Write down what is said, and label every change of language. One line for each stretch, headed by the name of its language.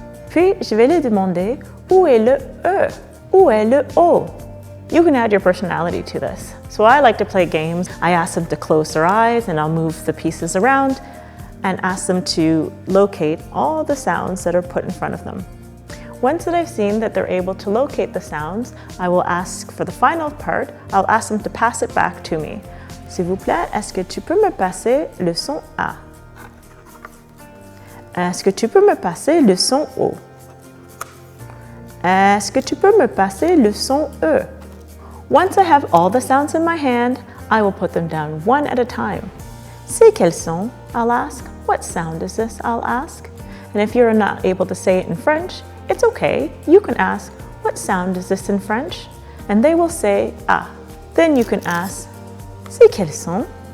French: Puis, je vais lui demander, où est le E? Où est le O?
English: You can add your personality to this. So I like to play games. I ask them to close their eyes and I'll move the pieces around and ask them to locate all the sounds that are put in front of them. Once that I've seen that they're able to locate the sounds, I will ask for the final part, I'll ask them to pass it back to me.
French: S'il vous plaît, est-ce que tu peux me passer le son A? Est-ce que tu peux me passer le son O? Est-ce que tu peux me passer le son E?
English: Once I have all the sounds in my hand, I will put them down one at a time.
French: C'est quel son?
English: I'll ask. What sound is this? I'll ask. And if you're not able to say it in French, it's okay. You can ask, what sound is this in French? And they will say, ah. Then you can ask,
French: c'est quel son?